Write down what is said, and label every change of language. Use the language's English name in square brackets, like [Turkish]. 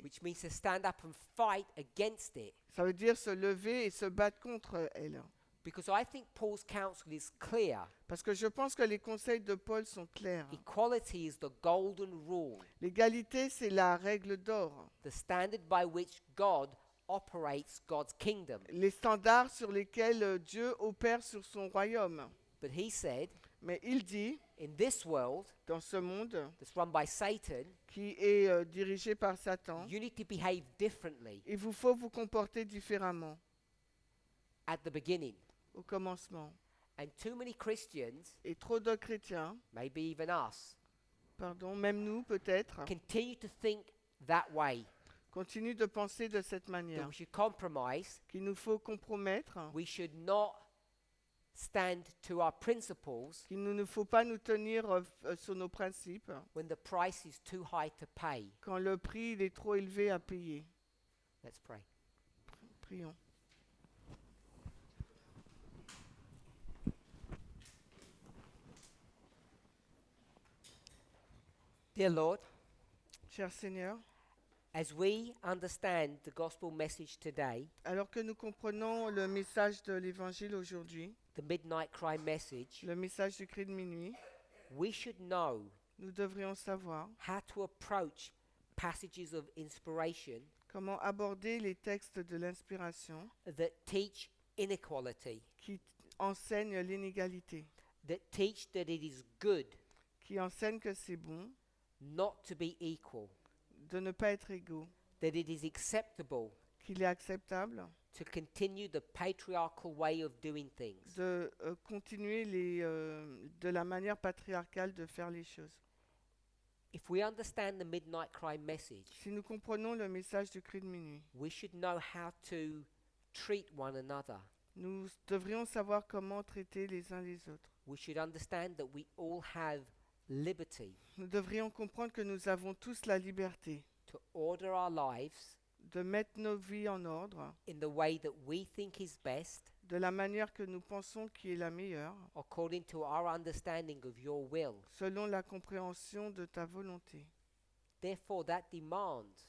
[English] which means to stand up and fight against it? [French] Ça veut dire se lever et se battre contre elle. [English] Because I think Paul's counsel is clear. [French] Parce que je pense que les conseils de Paul sont clairs. [English] Equality is the golden rule, [French] L'égalité, c'est la règle d'or. [English] the standard by which God operates God's kingdom. [French] Les standards sur lesquels Dieu opère sur son royaume. [English] But he said, [French] Mais il dit, [English] in this world [French] dans ce monde [English] that's run by Satan, [French] qui est dirigé par Satan, [English] you need to behave differently [French] il vous faut vous comporter différemment [English] at the beginning. [French] au commencement. [English] And too many Christians, [French] Et trop de chrétiens, [English] maybe even us, [French] même nous peut-être, [English] continue to think that way. [French] continuent de penser de cette [English] That [French] manière. [English] we should compromise, [French] Qu'il nous faut compromettre, [English] we should not stand to our principles [French] qu'il ne nous faut pas nous tenir sur nos principes [English] when the price is too high to pay. [French] quand le prix il est trop élevé à payer. [English] Let's pray. [French] Prions. [English] Dear Lord, [French] Cher Seigneur, [English] as we understand the gospel message today, [French] alors que nous comprenons le message de l'Évangile aujourd'hui, [English] the midnight cry message, [French] le message du cri de minuit, [English] we should know [French] nous devrions savoir [English] how to approach passages of inspiration [French] comment aborder les textes de l'inspiration [English] that teach inequality, [French] qui enseignent l'inégalité, [English] that teach that it is good [French] qui enseignent que c'est bon [English] not to be equal, [French] de ne pas être égaux, [English] that it is acceptable [French] qu'il est acceptable [English] to continue the patriarchal way of doing things. [French] de continuer de la manière patriarcale de faire les choses. [English] If we understand the midnight cry message, [French] Si nous comprenons le message du cri de minuit, [English] we should know how to treat one another. [French] nous devrions savoir comment traiter les uns les autres. [English] We should understand that we all have liberty [French] Nous devrions comprendre que nous avons tous la liberté [English] to order our lives [French] de mettre nos vies en ordre [English] in the way that we think is best, [French] de la manière que nous pensons qui est la meilleure, [English] according to our understanding of your will. [French] selon la compréhension de ta volonté. [English] Therefore, that demands